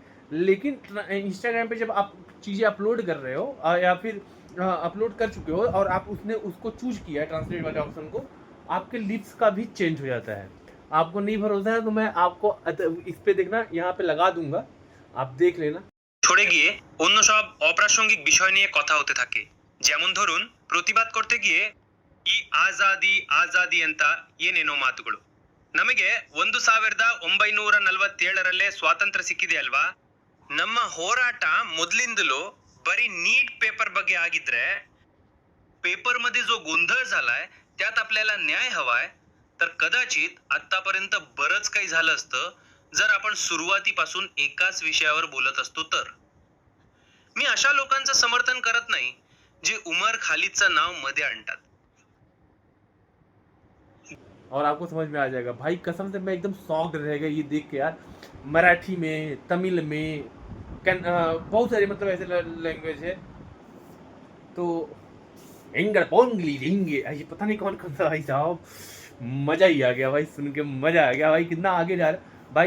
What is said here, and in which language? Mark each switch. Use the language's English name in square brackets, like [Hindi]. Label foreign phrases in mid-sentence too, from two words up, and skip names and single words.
[Hindi] लेकिन इंस्टाग्राम पे जब आप चीज़ें अपलोड कर रहे हो, या फिर अपलोड कर चुके हो और आप उसने उसको चूज किया है ट्रांसलेट वाले ऑप्शन को, आपके लिप्स का भी चेंज हो जाता है। आपको नहीं भरोसा है तो मैं आपको इस पे देखना, यहाँ पे लगा दूंगा, आप देख लेना। [Bangla] সরে গিয়ে অন্য সব অপ্রাসঙ্গিক বিষয় নিয়ে কথা হতে থাকে। যেমন ধরুন, প্রতিবাদ করতে গিয়ে [Kannada] ಈ ಆಜಾದಿ ಆಜಾದಿ ಅಂತ ಏನೇನೋ ಮಾತುಗಳು. ನಮಗೆ 1947ರಲ್ಲೇ ಸ್ವಾತಂತ್ರ್ಯ ಸಿಕ್ಕಿದೆ ಅಲ್ವಾ. ನಮ್ಮ ಹೋರಾಟ ಮೊದಲಿಂದಲೂ [Marathi] बरी नीट पेपर [Kannada] ಬಗ್ಗೆ ಆಗಿದ್ರೆ, [Marathi] पेपर मध्ये जो गोंधळ झालाय त्यात आपल्याला न्याय हवाय, तर कदाचित आतापर्यंत बरंच काही झालं असतं जर आपण सुरुवातीपासून एकाच विषयावर बोलत असतो तर. मी अशा लोकांचं समर्थन करत नाही जे उमर खालिदचं नाव मध्ये आणतात. [Hindi] और आपको समझ में आ जाएगा भाई, कसम से मैं एकदम शॉक्ड रह गया ये देख के यार। मराठी में, तमिल में, बहुत सारे मतलब ऐसे लैंग्वेज है। तो एंगर पोंगली रिंगे, ये पता नहीं कौन कौन सा भाई साहब, मजा ही आ गया भाई, सुन के मजा आ गया भाई, कितना आगे जा रहा है भाई।